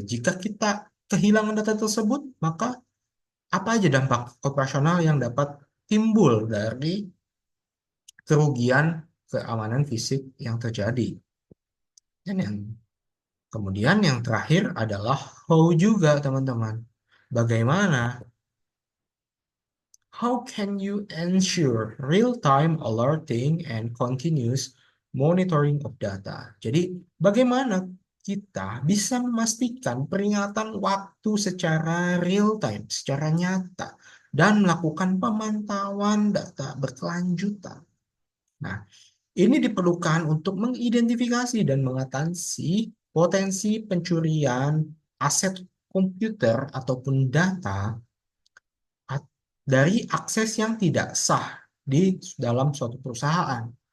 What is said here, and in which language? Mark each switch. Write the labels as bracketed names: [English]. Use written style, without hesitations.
[Indonesian] Jika kita kehilangan data tersebut, maka apa aja dampak operasional yang dapat timbul dari kerugian keamanan fisik yang terjadi. Dan yang kemudian yang terakhir adalah how juga teman-teman. Bagaimana? [English] how can you ensure real-time alerting and continuous monitoring of data? [Indonesian] Jadi, bagaimana kita bisa memastikan peringatan waktu secara real time, secara nyata, dan melakukan pemantauan data berkelanjutan. Nah, ini diperlukan untuk mengidentifikasi dan mengatasi potensi pencurian aset komputer ataupun data dari akses yang tidak sah di dalam suatu perusahaan.